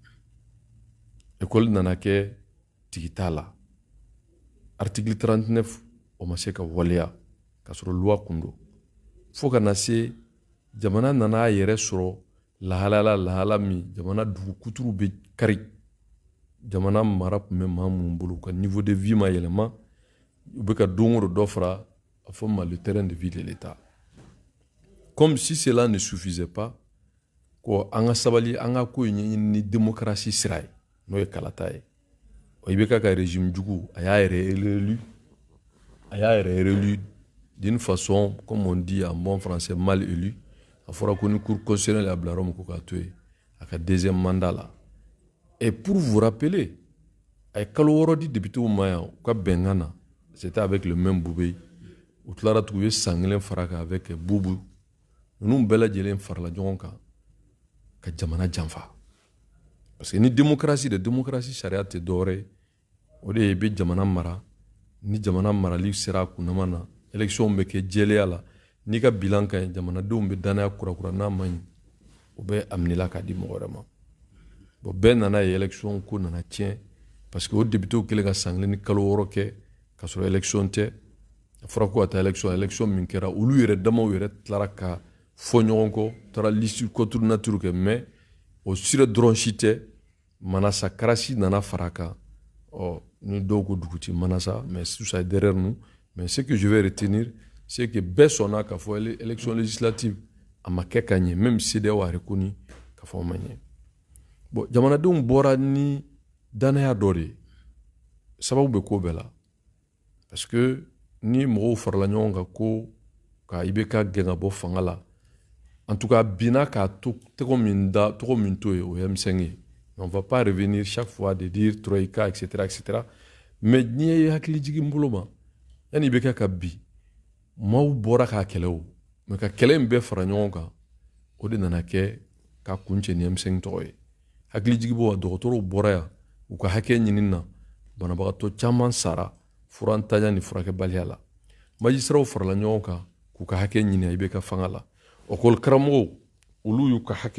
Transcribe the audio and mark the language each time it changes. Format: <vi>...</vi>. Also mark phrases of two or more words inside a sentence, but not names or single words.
<bm>école nana kɛ tigi t'a la article 39 o ma se ka waleya ka sɔrɔ loi kun don fo ka na se jamana nana a yɛrɛ sɔrɔ lahala min jamana dugu kuturu bɛ kari jamana mara tun bɛ maa minnu bolo ka</bm> <fr>niveau de vie</fr> <bm>ma yɛlɛma u bɛ ka don o don dɔ fara a fɔ ma</bm> <fr>le terrain de vie de l'État comme si cela ne suffisait pas</fr> <bm>ko an ka sabali an ka ko ɲɛɲini ni démocratie sira ye n'o ye kalata ye i bɛ ka régime jugu a y'a yɛrɛ</bm> <fr>élu d'une façon comme on dit en bon français mal élu</fr> <bm>a fɔra ko ni</bm> <fr>cour constitutionnelle</fr> <bm>a bila yɔrɔ min ko k'a to yen a ka</bm> <fr>deuxième mandat</fr> <bm>la</bm> <fr>et pour vous rappeler</fr> <bm>a ye kalo 6 di députéw ma yan u ka bɛnkan na</bm> <fr>c'était avec le même Boubé</fr> <bm>u tilara tugun u ye san 1 fara kan avec Boubou ninnu bɛɛ lajɛlen farala ɲɔgɔn kan ka jamana janfa</bm> <fr>parce que</fr> <bm>ni démocratie sariya tɛ dɔwɛrɛ ye o de ye i bɛ jamana mara ni jamana marali sera a kunnama na élection bɛ kɛ jɛlenya la n'i ka bilan ka ɲi jamanadenw bɛ danaya kurakura n'a ma ɲi o bɛ aminɛla k'a di mɔgɔ wɛrɛ ma bon bɛɛ nana ye élection ko nana tiɲɛ</bm> <fr>parce que</fr> <bm>o députéw kɛlen ka san 1 ni kalo 6 kɛ ka sɔrɔ élection tɛ fɔra ko ka taa élection min kɛra olu yɛrɛ damaw yɛrɛ tilara ka fɔ ɲɔgɔn kɔ taara</bm> <fr>liste contre nature</fr> <bm>kɛ mais o sira dɔrɔn si tɛ Manasa Karasi nana fara kan ni dɔw ko duguti Manasa</bm> <fr>mais tout ça est derrière nous mais ce que je vais retenir c'est que</fr> <bm>bɛɛ sɔnna k'a fɔ</bm> <fr>élection législative</fr> <bm>a ma kɛ ka ɲɛ</bm> <fr>même CEDEAO a reconnu</fr> <bm>k'a fɔ a ma ɲɛ bon jamanadenw bɔra ni danaya dɔ de ye sababu bɛ ko bɛɛ la</bm> <fr>parce que</fr> <bm>ni mɔgɔw farala ɲɔgɔn kan ko ka IBK gɛn ka bɔ fanga la</bm> <fr>en tout cas</fr> <bm>bina k'a to tɔgɔ min to ye o ye M5 ye</bm> <fr>on va pas revenir chaque fois de dire Troïka etc mais</fr> <bm>n'i ye hakili jigin bolo ma yanni IBK ka bi maaw bɔra k'a kɛlɛ o mais ka kɛlɛ in bɛɛ fara ɲɔgɔn kan o de nana kɛ ka kun cɛ ni M5 tɔgɔ ye hakili jigibɔ dɔgɔtɔrɔw bɔra yan u ka hakɛ ɲini na banabagatɔ caman sara furantanya ni furakɛbaliya la magistratw farala ɲɔgɔn kan k'u ka hakɛ ɲini IBK fanga la école karamɔgɔw olu y'u ka hakɛ</bm>